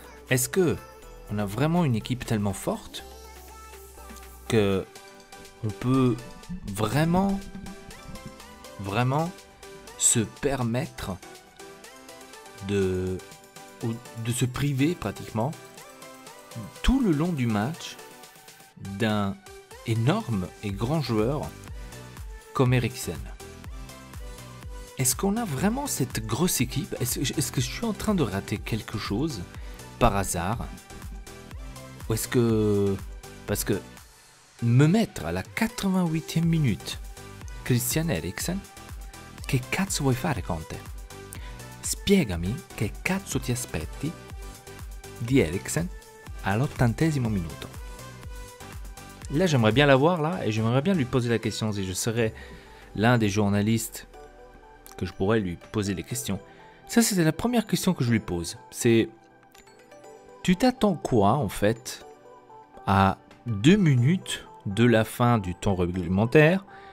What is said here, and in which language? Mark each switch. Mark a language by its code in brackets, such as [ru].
[fr] Est-ce que on a vraiment une équipe tellement forte que on peut vraiment se permettre de se priver pratiquement tout le long du match d'un énorme et grand joueur comme Eriksen? Est-ce qu'on a vraiment cette grosse équipe? Est-ce que je suis en train de rater quelque chose par hasard? Ou est-ce que... Parce que me mettre à la 88e minute Christian Eriksen, [it] che cazzo vuoi fare [fr] Conte? [it] Spiegami che cazzo ti aspetti di Eriksen all'80° minuto. [fr] Là j'aimerais bien l'avoir là et j'aimerais bien lui poser la question si je serais l'un des journalistes que je pourrais lui poser les questions. Ça, c'était la première question que je lui pose. C'est, tu t'attends quoi, en fait, à 2 minutes de la fin du temps réglementaire?